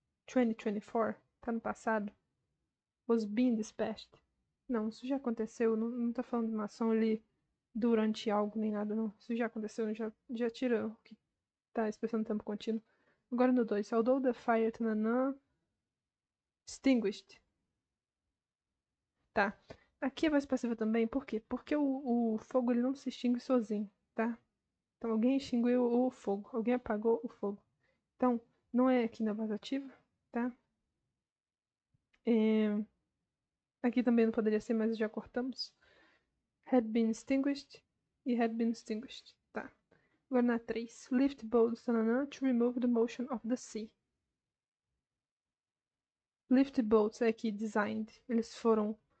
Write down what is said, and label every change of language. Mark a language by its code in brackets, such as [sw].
[pt] 2024, tá no passado. [en] Was being dispatched. [pt] Não, isso já aconteceu. Não tá falando de uma ação ali durante algo nem nada, não. Isso já aconteceu, já tira o que tá expressando tempo contínuo. Agora no 2. Although the fire tananã, extinguished. Tá. Aqui é voz passiva também, por quê? Porque o fogo ele não se extingue sozinho, tá? Então alguém extinguiu o fogo, alguém apagou o fogo. Então, não é aqui na voz ativa, tá? Aqui também não poderia ser, mas já cortamos. [en] Had been extinguished [pt] e [en] had been extinguished. [pt] Tá. Agora na 3. [en] Lift boats to remove the motion of the sea. [pt] Lift boats é aqui designed. Eles foram